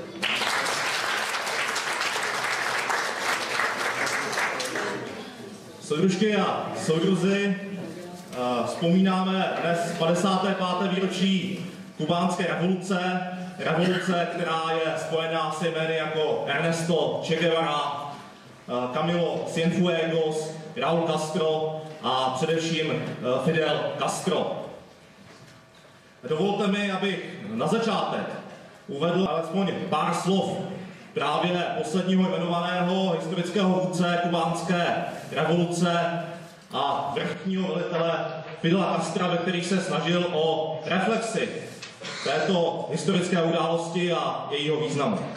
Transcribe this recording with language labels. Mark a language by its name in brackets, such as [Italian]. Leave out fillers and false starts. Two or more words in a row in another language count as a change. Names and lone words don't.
[Czech] Soudružky a soudruzi, vzpomínáme dnes 55. výročí kubánské revoluce, která je spojená s jmény jako Ernesto Che Guevara, Camilo Cienfuegos, Raúl Castro a především Fidel Castro. Dovolte mi, abych na začátek uvedl alespoň pár slov právě posledního jmenovaného historického vůdce kubánské revoluce a vrchního velitele Fidela Castra, ve kterých se snažil o reflexi této historické události a jejího významu.